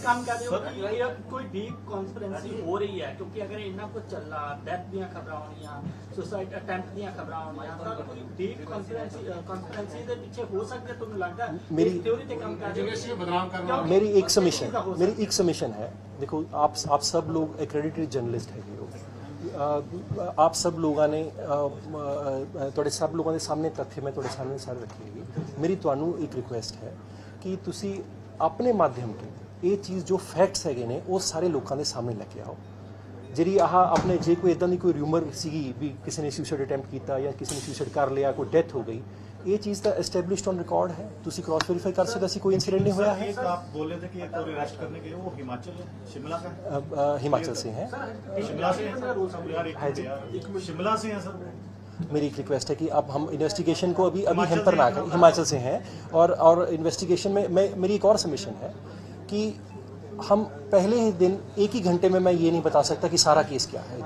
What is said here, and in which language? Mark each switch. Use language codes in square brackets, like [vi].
[hi] काम कर रहे हो कि कोई डीप कॉन्स्पिरेसी हो रही है, क्योंकि अगर इन्ना कुछ चल रहा, [pa] डेथ दी खबरां होनियां, [hi] सुसाइड अटेम्प्ट दी खबरां होनियां, तो कोई डीप कॉन्स्पिरेसी दे पीछे हो सकता है। तुम्हें लगता है मेरी थ्योरी पे काम कर रहे यूनिवर्सिटी में बदनाम करना। मेरी एक सबमिशन है। देखो आप सब लोग एक्रेडिटेड जर्नलिस्ट है, आप सब लोगों ने [pa] ਤੁਹਾਡੇ ਸਭ ਲੋਕਾਂ ਦੇ ਸਾਹਮਣੇ ਤੱਥ ਮੈਂ ਤੁਹਾਡੇ ਸਾਹਮਣੇ ਸਾਰੇ ਰੱਖੇ ਹੈਗੇ। ਮੇਰੀ ਤੁਹਾਨੂੰ ਇੱਕ ਰਿਕੁਐਸਟ ਹੈ ਕਿ ਤੁਸੀਂ ਆਪਣੇ ਮਾਧਿਅਮ ਤੋਂ ਇਹ ਚੀਜ਼ ਜੋ ਫੈਕਟਸ ਹੈਗੇ ਨੇ ਉਹ ਸਾਰੇ ਲੋਕਾਂ ਦੇ ਸਾਹਮਣੇ ਲੈ ਕੇ ਆਓ। ਜਿਹੜੀ ਆਪਣੇ ਜੇ ਕੋਈ ਇਦਾਂ ਦੀ ਕੋਈ ਰਿਊਮਰ ਸੀਗੀ ਵੀ ਕਿਸੇ ਨੇ ਸੁਸਾਈਡ ਅਟੈਂਪਟ ਕੀਤਾ ਜਾਂ ਕਿਸੇ ਨੇ ਸੁਸਾਈਡ ਕਰ ਲਿਆ, ਕੋਈ ਡੈਥ ਹੋ ਗਈ, [hi] ये चीज़ तो एस्टेब्लिश्ड ऑन रिकॉर्ड है, तुसी क्रॉस वेरीफाई कर सकते, कोई इंसिडेंट नहीं हुआ है। एक आप बोल रहे थे कि एक और अरेस्ट करने के लिए वो हिमाचल शिमला का हिमाचल से हैं। शिमला से यार शिमला से हैं सर। मेरी एक रिक्वेस्ट है कि अब हम इन्वेस्टिगेशन को अभी हेम्पर ना करें। हिमाचल से हैं और इन्वेस्टिगेशन में मेरी एक और सबमिशन है कि हम पहले ही दिन एक ही घंटे में मैं ये नहीं बता सकता कि सारा केस क्या है।